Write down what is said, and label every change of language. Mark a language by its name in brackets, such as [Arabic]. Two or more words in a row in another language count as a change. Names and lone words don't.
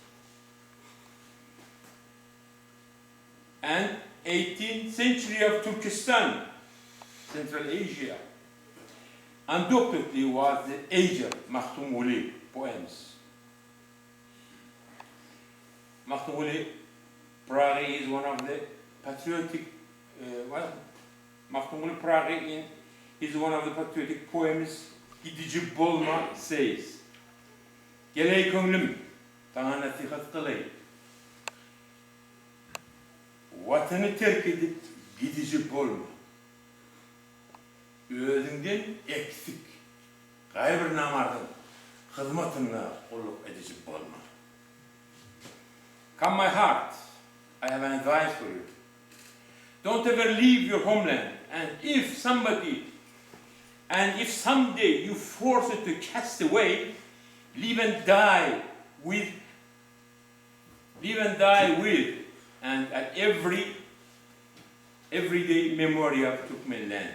[English] And 18th century of Turkestan, Central Asia, undoubtedly was the age of Magtymguly poems. Magtymguly Pyragynyň is one of the patriotic, Magtymguly Pyragynyň is one of the patriotic poems. [Turkmen] Gidici bolma says, "Geley köňlüm, taňa nasihat kılay. Vatanı terk edip gidici bolma. Özünden eksik, gaýr namardın hizmetinle kulluk edici bolma. [English] Come my heart, I have an advice for you. Don't ever leave your homeland, and if someday you force it to cast away, live and die with, and at everyday memory of Turkmen land.